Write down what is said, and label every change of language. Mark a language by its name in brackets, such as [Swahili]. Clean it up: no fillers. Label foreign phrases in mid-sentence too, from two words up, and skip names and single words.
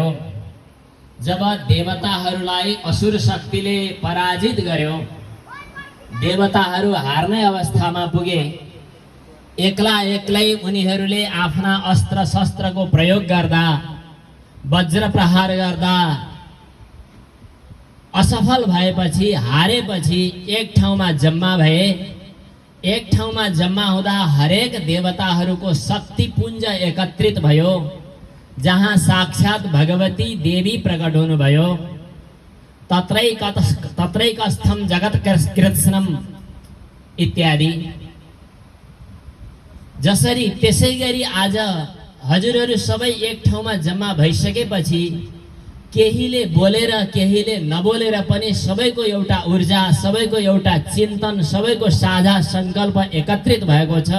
[Nepali] जब देवताहरूलाई असुर शक्तिले पराजित गर्यो, देवताहरू हार्ने अवस्थामा पुगे, एक्लै उनीहरूले आफ्ना अस्त्र शस्त्रको प्रयोग गर्दा, वज्र प्रहार गर्दा असफल भएपछि, हारेपछि एक ठाउँमा जम्मा भए। एक ठाउँमा जम्मा हुँदा हरेक देवताहरूको शक्तिपुञ्ज एकत्रित भयो, जहाँ साक्षात भगवती देवी प्रकट हुनुभयो। [Sanskrit] तत्रैकस्थं जगत् कृत्स्नम् इत्यादि। [Nepali] जसरी त्यसै गरी आज हजुरहरू सबै एक ठाउँमा जम्मा भइसकेपछि केहीले बोलेर केहीले नबोलेर पनि सबैको एउटा ऊर्जा, सबैको एउटा चिन्तन, सबैको साझा सङ्कल्प एकत्रित भएको छ।